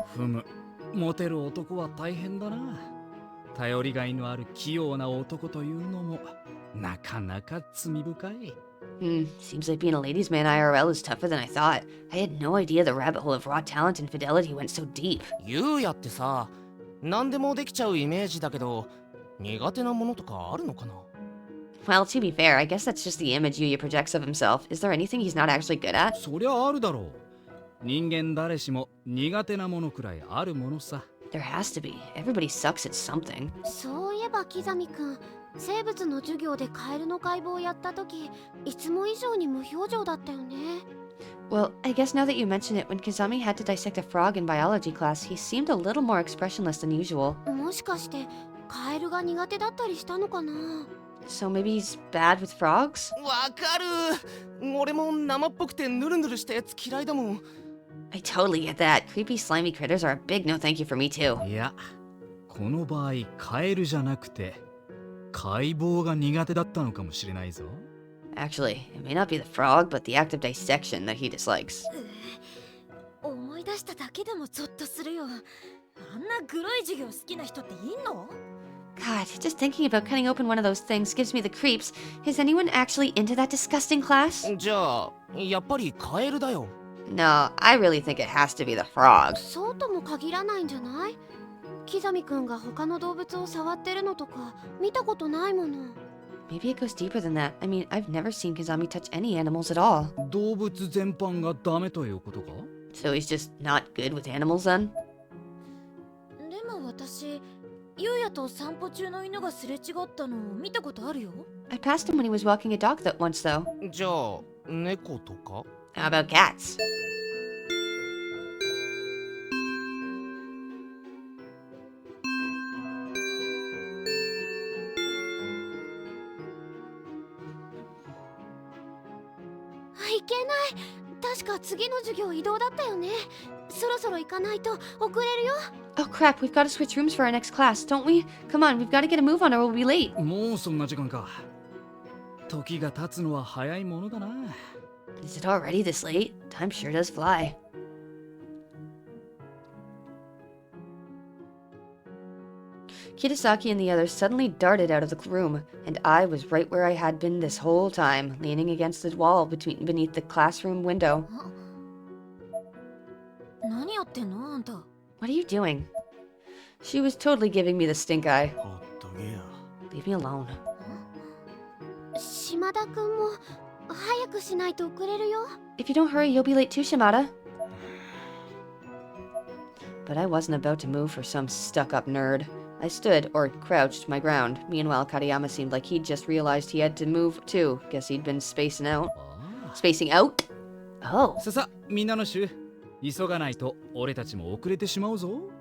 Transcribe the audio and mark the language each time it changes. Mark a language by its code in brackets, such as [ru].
[ja] ふむモテる男は大変だな頼りがいのある器用な男というのもなかなか罪深い [en] Seems like being a ladies' man IRL is tougher than I thought. I had no idea the rabbit hole of raw talent and fidelity went so deep. [ja] ゆうやってさ、何でもできちゃうイメージだけど、苦手なものとかあるのかな？ [en] Well, to be fair, I guess that's just the image Yuya projects of himself. Is there anything he's not actually good at? [ja] そりゃあるだろう人間誰しも苦手なものくらいあるものさ [en] There has to be. Everybody sucks at something. [ja] そういえばキザミくん、生物の授業でカエルの解剖をやった時、いつも以上に無表情だったよね。 [en] Well, I guess now that you mention it, when Kazami had to dissect a frog in biology class, he seemed a little more expressionless than usual. [ja] もしかしてカエルが苦手だったりしたのかな？ [en] So maybe he's bad with frogs? [ja] わかる。俺も生っぽくてヌルヌルしたやつ嫌いだもん。 [en] I totally get that. Creepy, slimy critters are a big no thank you for me too. [ja] いやこの場合カエルじゃなくて解剖が苦手だったのかもしれないぞ [en] Actually, it may not be the frog, but the act of dissection that he dislikes. [ja] 思い出しただけでもゾッとするよ。あんなグロい授業好きな人っていんの？ [en] God, just thinking about cutting open one of those things gives me the creeps. Is anyone actually into that disgusting class? [ja] じゃあ、やっぱりカエルだよ。 [en] No, I really think it has to be the frog. [ja] そうとも限らないんじゃない？キザミくんが他の動物を触ってるのとか見たことないもの。 [en] Maybe it goes deeper than that. I mean, I've never seen Kazami touch any animals at all. [ja] 動物全般がダメということか [en] So he's just not good with animals then? [ja] でも私、ゆうやと散歩中の犬がすれ違ったのを見たことあるよ。 [en] I passed him when he was walking a dog that once though. [ja] じゃあ、猫とか？ [en] How about cats? [ja] Ah, いけない。確か次の授業移動だったよね。そろそろ行かないと遅れるよ。 [en] Oh crap, we've got to switch rooms for our next class, don't we? Come on, we've got to get a move on or we'll be late. [ja] もうそんな時間か時が経つのは早いものだな [en] Is it already this late? Time sure does fly. Kitasaki and the others suddenly darted out of the room, and I was right where I had been this whole time, leaning against the wall beneath the classroom window. [ja] 何やってんのあんた。 [en] What are you doing? She was totally giving me the stink eye. [ja] ほっとけよ。 [en] Leave me alone. [ja] 島田くんも早くしないと遅れるよ。 [en] If you don't hurry, you'll be late too, Shimada. But I wasn't about to move for some stuck-up nerd. I stood, or crouched, my ground. Meanwhile, Katayama seemed like he'd just realized he had to move too. Guess he'd been spacing out. あ Spacing out? Oh. あ。 [ja] さみんなの衆急がないと俺たちも遅れてしまうぞ。